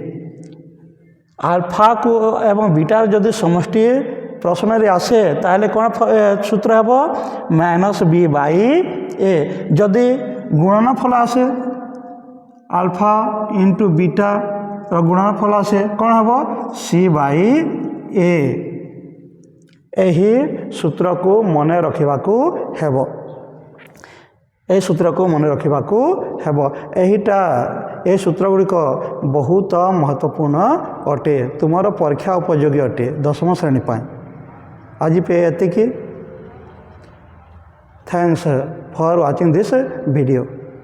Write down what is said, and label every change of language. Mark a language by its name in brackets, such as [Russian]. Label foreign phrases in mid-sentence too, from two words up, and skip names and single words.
[Odia] ଆଲଫା ଏବଂ ବିଟାର ଯଦି ସମଷ୍ଟି ପ୍ରଶ୍ନେ ଆସେ ତାହାଲେ କୋଣ ସୂତ୍ର ହବ [English] minus b by [Odia] ଏ ଯଦି ଗୁଣନଫଳ ଆସେ ଆଲଫା ଇଣ୍ଟୁ ବିଟା ଗୁଣନଫଳ ଆସେ କୋଣ হব [English] c by a [Odia] ଏହି ସୂତ୍ରକୁ ମନେ ରଖିବାକୁ ହେବ ଏହି ସୂତ୍ରକୁ ମନେ ରଖିବାକୁ ହେବ ଏହି ସୂତ୍ରଗୁଡ଼ିକ ବହୁତ ମହତ୍ୱପୂର୍ଣ୍ଣ ଅଟେ ତୁମର ପରୀକ୍ଷା ଉପଯୋଗୀ ଅଟେ ଦଶମ ଶ୍ରେଣୀ ପାଇଁ ଆଜି ଏତିକି [English] thanks for watching this video